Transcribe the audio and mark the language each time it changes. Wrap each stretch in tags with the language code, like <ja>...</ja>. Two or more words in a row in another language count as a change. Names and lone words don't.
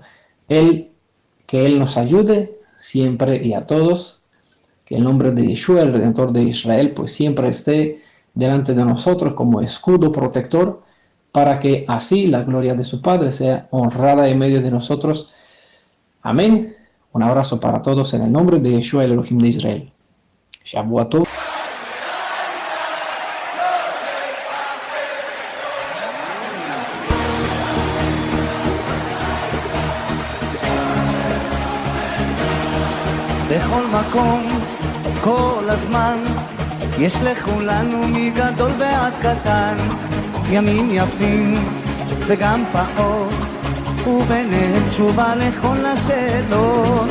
<es>Que Él nos ayude siempre y a todos, que el nombre de Yeshua, el Redentor de Israel, pues siempre esté delante de nosotros como escudo protector, para que así la gloria de su Padre sea honrada en medio de nosotros. Amén. Un abrazo para todos en el nombre de Yeshua, el Elohim de Israel.</es> <he>שבת טוב. בכל מקום, כל הזמן, יש לכולנו מגדול ועד קטן, ימים יפים וגם פחות, וביניהם תשובה לכל השאלות.</he>